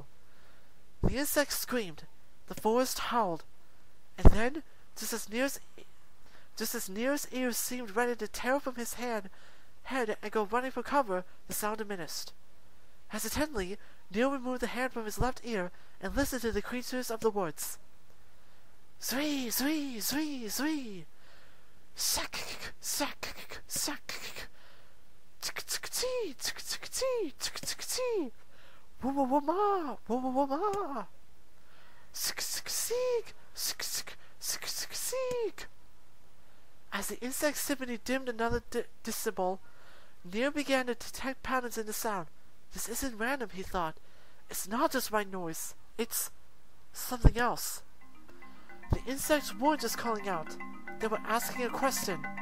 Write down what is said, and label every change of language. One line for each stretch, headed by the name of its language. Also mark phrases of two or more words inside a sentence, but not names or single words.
English: The insect screamed, the forest howled, and then, just as Nier's ears seemed ready to tear from his head and go running for cover, the sound diminished. Hesitantly, Nier removed the hand from his left ear and listened to the creatures of the woods. Zree, zree, zree, zree. Sack, sack, sack. Tsk-tsk-tee, tsk-tsk-tee, tsk-tsk-tee. Woo-woo-woo-ma, woo-woo-woo-ma. Sk-sk-seek, sk-sk-sk-sk-seek. As the insect symphony dimmed another decibel, Nier began to detect patterns in the sound. This isn't random, he thought. It's not just white noise. It's something else. The insects weren't just calling out. They were asking a question.